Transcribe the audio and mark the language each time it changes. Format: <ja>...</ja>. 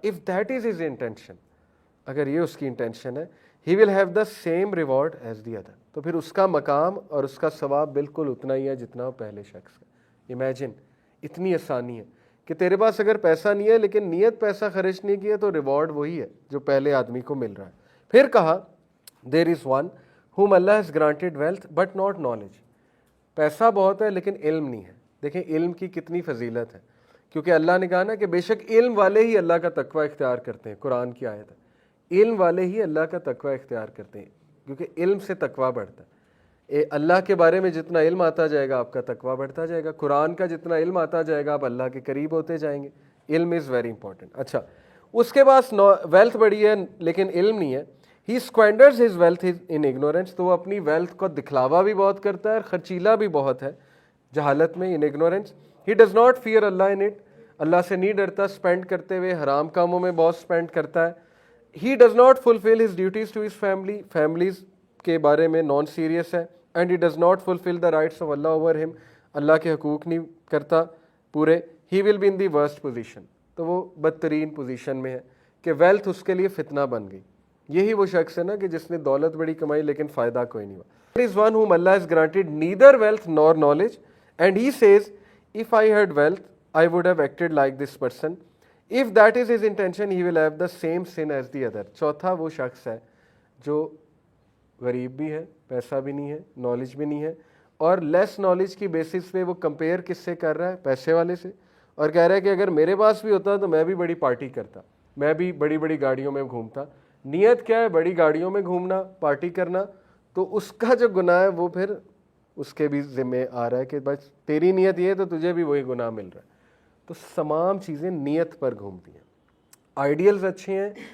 <en>if that is his intention,</en> <ur>اگر یہ اس کی انٹینشن ہے,</ur> <en>he will have the same reward as the other,</en> <ur>تو پھر اس کا مقام اور اس کا ثواب بالکل اتنا ہی ہے جتنا پہلے شخص کا. امیجن, اتنی آسانی ہے کہ تیرے پاس اگر پیسہ نہیں ہے لیکن نیت پیسہ خرچ نہیں کیا تو ریوارڈ وہی ہے جو پہلے آدمی کو مل رہا ہے. پھر کہا</ur> <en>There is one whom Allah has granted wealth but not knowledge.</en> <ur>پیسہ بہت ہے لیکن علم نہیں ہے. دیکھیں علم کی کتنی فضیلت ہے, کیونکہ اللہ نے کہا نا کہ بے شک علم والے ہی اللہ کا تقوی اختیار کرتے ہیں. قرآن کی آیت ہے, علم والے ہی اللہ کا تقوی اختیار کرتے ہیں, کیونکہ علم سے تقوی بڑھتا ہے. اللہ کے بارے میں جتنا علم آتا جائے گا آپ کا تقوی بڑھتا جائے گا. قرآن کا جتنا علم آتا جائے گا آپ اللہ کے قریب ہوتے جائیں گے. علم</ur> <en>Is very important.</en> <ur>اچھا, اس کے پاس ویلتھ بڑی ہے لیکن علم نہیں ہے.</ur> <en>He squanders his wealth in ignorance,</en> <ur>تو وہ اپنی ویلتھ کو دکھلاوا بھی بہت کرتا ہے اور خرچیلا بھی بہت ہے جہالت میں,</ur> <en>in ignorance. He does not fear Allah in it,</en> <ur>اللہ سے نہیں ڈرتا اسپینڈ کرتے ہوئے, حرام کاموں میں بہت اسپینڈ کرتا ہے.</ur> <en>He does not fulfill his duties to his family, families</en> <ur>کے بارے میں</ur> <en>Non serious ہے. And he does not fulfill the rights of Allah over him,</en> <ur>اللہ کے حقوق نہیں کرتا پورے.</ur> <en>He will be in the worst position,</en> <ur>تو وہ بدترین پوزیشن میں ہے کہ ویلتھ اس کے لیے فتنہ بن گئی. یہی وہ شخص ہے نا کہ جس نے دولت بڑی کمائی لیکن فائدہ کوئی نہیں ہوا.</ur> <en>There is one whom Allah has granted neither wealth nor knowledge, and he says, if I had wealth, I would have acted like this person. If that is his intention, he will have the same sin as the other.</en> <ur>چوتھا وہ شخص ہے جو غریب بھی ہے, پیسہ بھی نہیں ہے, نالج بھی نہیں ہے, اور لیس نالج کی بیسس پہ وہ کمپیئر کس سے کر رہا ہے؟ پیسے والے سے، اور کہہ رہا ہے کہ اگر میرے پاس بھی ہوتا تو میں بھی بڑی پارٹی کرتا، میں بھی بڑی بڑی گاڑیوں میں گھومتا۔ نیت کیا ہے؟ بڑی گاڑیوں میں گھومنا، پارٹی کرنا، تو اس کا جو گناہ ہے وہ پھر اس کے بھی ذمہ آ رہا ہے کہ بس تیری نیت یہ ہے تو تجھے بھی وہی گناہ مل رہا ہے۔ تو تمام چیزیں نیت پر گھومتی ہیں۔ آئیڈیلز اچھے ہیں،</ur>